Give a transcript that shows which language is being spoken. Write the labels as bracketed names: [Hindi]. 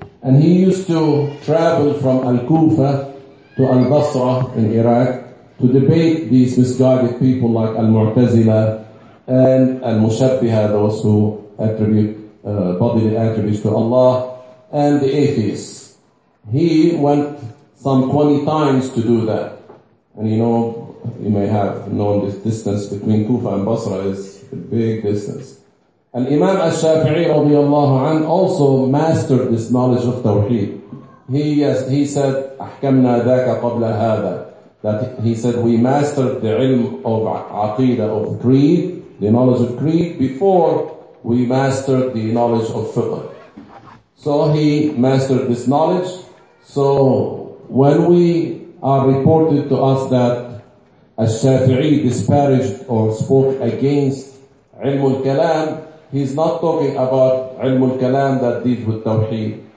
[English] And he used to travel from Al-Kufa to Al-Basra in Iraq to debate these misguided people like Al-Mu'tazila and Al-Mushabbiha, those who attribute bodily attributes to Allah, and the atheists. He went some 20 times to do that. And you know, you may have known this distance between Kufa and Basra is a big distance. And Imam al-Shafi'i radiallahu anhu also mastered this knowledge of Tawheed. He said, [Arabic] أَحْكَمْنَا ذَاكَ قَبْلَ هَذَا. [English] That he said, we mastered the ilm of aqidah, of creed, the knowledge of creed, before we mastered the knowledge of fiqh. So he mastered this knowledge. So when we are reported to us that al-Shafi'i disparaged or spoke against ilm al-kalam, he's not talking about ilm al-kalam that deals with tawheed.